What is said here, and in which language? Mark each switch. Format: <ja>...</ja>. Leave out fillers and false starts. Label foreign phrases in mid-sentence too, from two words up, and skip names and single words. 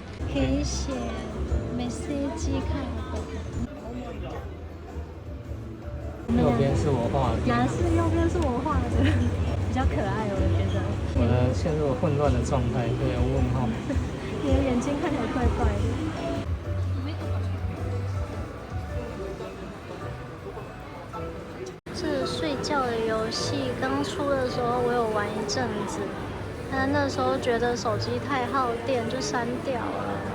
<zh>可以写メッセージカード。右边是我画的，哪是右边是我画的，比较可爱，我觉得。我陷入了混乱的状态，有点问号。你的眼睛看起来怪怪的。这睡觉的游戏刚出的时候，我有玩一阵子，但那时候觉得手机太耗电，就删掉了。</zh>